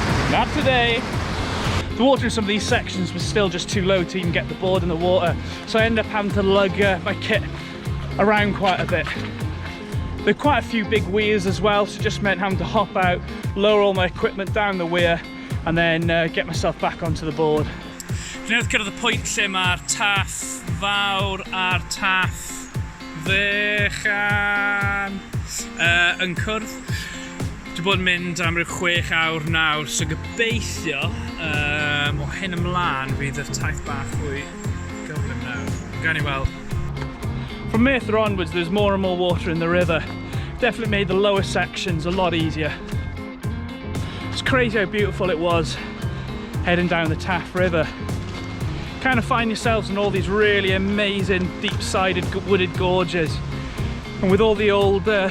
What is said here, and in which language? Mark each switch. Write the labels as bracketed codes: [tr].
[en] Not today. The water in some of these sections was still just too low to even get the board in the water, so I ended up having to lug my kit around quite a bit. There were quite a few big weirs as well, so it just meant having to hop out, lower all my equipment down the weir, and then get myself back onto the board. [cy] Dwi newydd cyrraedd y pwynt lle mae'r Taff fawr a'r Taff fechan yn cwrdd. Dwi bod yn mynd am ryw 6 awr nawr, so gobeithio o hyn ymlaen fydd y taith bach fwy gyflym nawr. Gawn ni weld. [en] From Merthyr onwards, there's more and more water in the river. Definitely made the lower sections a lot easier. It's crazy how beautiful it was heading down the Taff River. Kind of find yourselves in all these really amazing deep-sided wooded gorges, and with all the old